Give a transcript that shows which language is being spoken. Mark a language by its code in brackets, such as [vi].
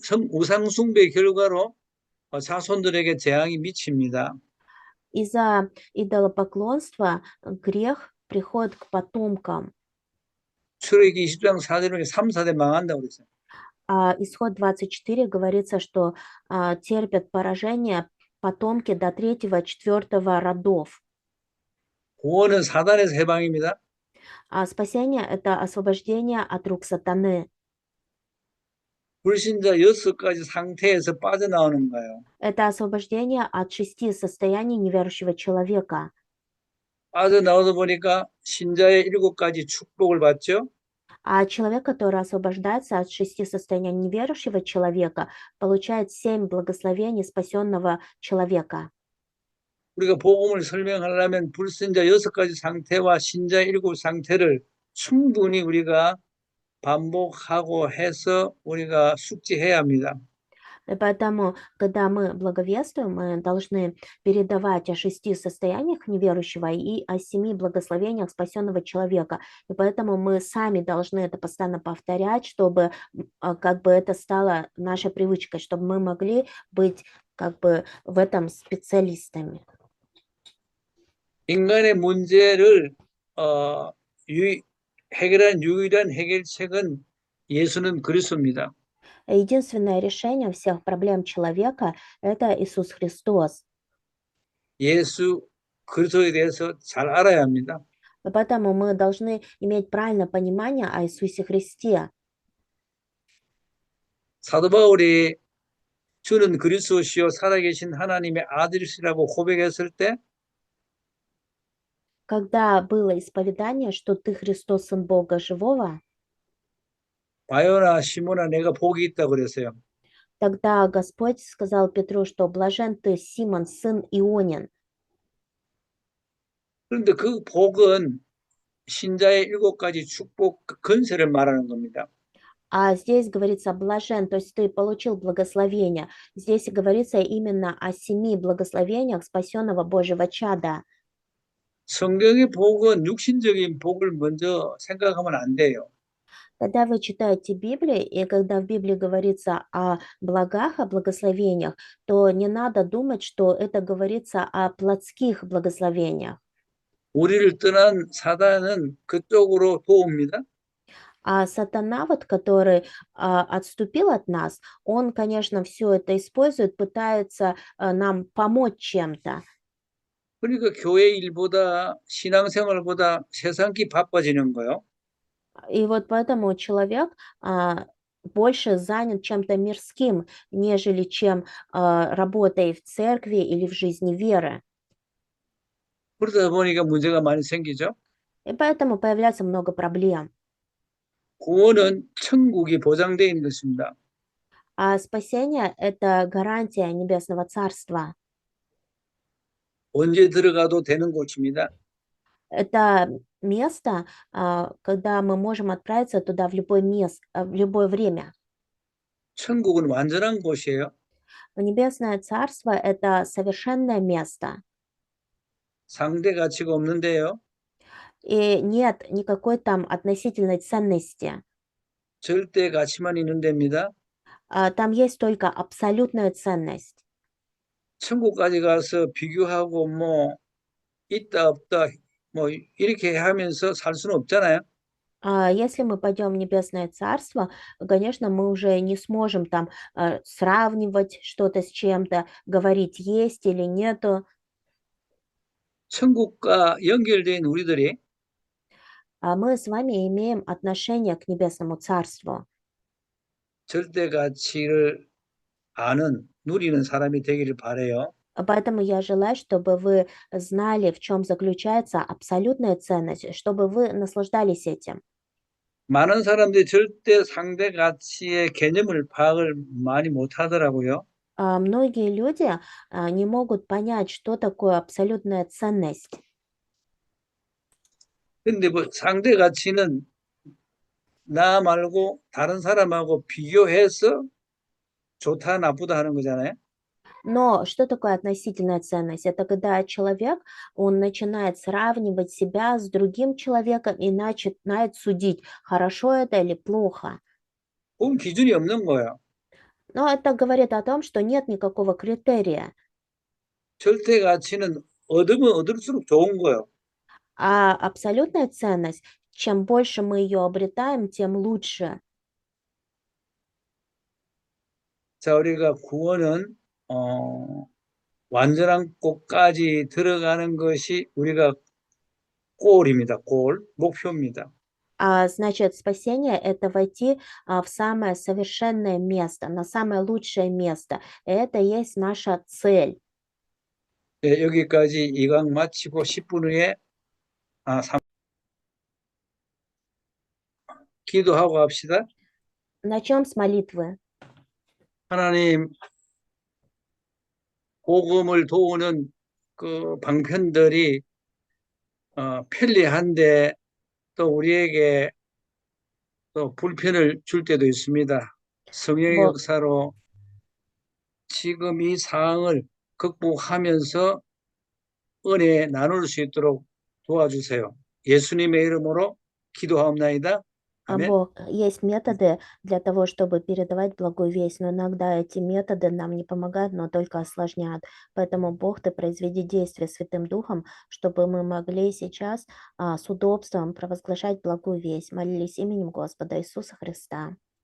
[ko] 우상 숭배 결과로 자손들에게 재앙이 미칩니다. [ru] Из-за идолопоклонства грех приходит к потомкам. [ko] 출애굽기 20장 4절에 3, 4대 망한다고 그랬어요. [ru] Исход 24 говорится, что терпят поражение потомки до 3-4 родов. [ko] 구원은 사단에서 해방입니다. [ru] Спасение– это освобождение от рук сатаны. [ko] 불신자 6가지 상태에서 빠져나오는 거예요. [ru] Это освобождение от 6 состояний неверующего человека. [ko] 빠져나오다 보니까 신자의 7가지 축복을 받죠. [ru] А человек, который освобождается от 6 состояний неверующего человека, получает 7 благословений спасенного человека. [ko] 우리가 복음을 설명하려면 불신자 6가지 상태와 신자 7 상태를 충분히 우리가 반복하고 해서 우리가 숙지해야 합니다. [ru] И поэтому, когда мы благовествуем, мы должны передавать о 6 состояниях неверующего и о 7 благословениях спасенного человека. И поэтому мы сами должны это постоянно повторять, чтобы как бы это стало нашей привычкой, чтобы мы могли быть как бы в этом специалистами. [ko] 인간의 문제를 해결한 유일한 해결책은 예수는 그리스도입니다. [ru] Единственное решение всех проблем человека– это Иисус Христос. [ko] 예수 그리스도에 대해서 잘 알아야 합니다. [ru] И поэтому мы должны иметь правильное понимание о Иисусе Христе. [ko] 사도 바울이 주는 그리스도시요 살아계신 하나님의 아들이시라고 고백했을 때 [ru] Когда было исповедание, что ты Христос, Сын Бога Живого, [ko] 바요나 시몬아 내가 복이 있다 그랬어요. [ru] тогда Господь сказал Петру, что блажен ты, Симон, сын Ионин. [ko] 그런데 그 복은 신자의 7가지 축복 건세를 말하는 겁니다. [ru] А здесь говорится блажен, то есть ты получил благословение. Здесь говорится именно о 7 благословениях спасенного Божьего чада. [ko] 성경의 복은 육신적인 복을 먼저 생각하면 안 돼요. [ru] Когда вы читаете Библию, и когда в Библии говорится о благах, о благословениях, то не надо думать, что это говорится о плотских благословениях. [ko] 우리를 떠난 사단은 그쪽으로 도웁니다. [ru] А сатана, вот, который отступил от нас, он, конечно, все это использует, пытается нам помочь чем-то. [ko] 그러니까 교회 일보다 신앙생활보다 세상기 바빠지는 거예요. [ru] И вот поэтому человек больше занят чем-то мирским, нежели чем работой в церкви или в жизни веры. [ko] 그러다 보니까 문제가 많이 생기죠. [ru] И поэтому появляется много проблем. [ko] 구원은 천국이 보장되어 있는 것입니다. [ru] А спасение– это гарантия Небесного Царства. [ko] 언제 들어가도 되는 곳입니다. [ru] Это место, когда мы можем отправиться туда в любое время. [ko] 천국은 완전한 곳이에요. [ru] Небесное Царство– это совершенное место, [ko] 상대 가치가 없는데요. [ru] и нет никакой там относительной ценности. [ko] 절대 가치만 있는 데입니다. [ru] Там есть только абсолютная ценность. [ko] 천국까지 가서 비교하고 뭐 있다 없다 뭐 이렇게 하면서 살 수는 없잖아요. [ru] Если мы пойдем в Небесное Царство, конечно, мы уже не сможем там сравнивать что-то с чем-то, говорить, есть или нету. [ko] 천국과 연결된 우리들이 [ru] Мы с вами имеем отношение к Небесному Царству. [ko] 절대 가치를 아는 누리는 사람이 되기를 바라요. [ru] Поэтому я желаю, чтобы вы знали, в чем заключается абсолютная ценность, чтобы вы наслаждались этим. [ko] 많은 사람들이 절대 상대 가치의 개념을 파악을 많이 못 하더라고요. [ru] Многие люди не могут понять, что такое абсолютная ценность. [ko] 근데 뭐 상대 가치는 나 말고 다른 사람하고 비교해서 좋다 나쁘다 하는 거잖아요. [ru] Но что такое относительная ценность? Это когда человек, он начинает сравнивать себя с другим человеком и начинает судить, хорошо это или плохо. [ko] 그건 기준이 없는 거예요. [ru] Но это говорит о том, что нет никакого критерия. [ko] 절대 가치는 얻으면 얻을수록 좋은 거예요. [ru] А абсолютная ценность, чем больше мы ее обретаем, тем лучше. [ko] 자, 우리가 구원은 완전한 곳까지 들어가는 것이 우리가 골입니다. 골, 목표입니다. [ru] Значит, спасение– это войти в самое совершенное место, на самое лучшее место. Это и есть наша цель. [ko] 네, 여기까지 이 강 마치고 10분 후에 기도하고 합시다. [ru] Начнем с молитвы. [ko] 하나님, 복음을 도우는 그 방편들이 편리한데 또 우리에게 또 불편을 줄 때도 있습니다. 성령의 뭐- 역사로 지금 이 상황을 극복하면서 은혜 나눌 수 있도록 도와주세요. 예수님의 이름으로 기도하옵나이다. 아멘. [ru] Бог, есть методы для того, чтобы передавать благую весть, но иногда эти методы нам не помогают, но только осложняют. Поэтому, Бог, Ты произведи действие Святым Духом, чтобы мы могли сейчас с удобством провозглашать благую весть. Молились именем Господа Иисуса Христа.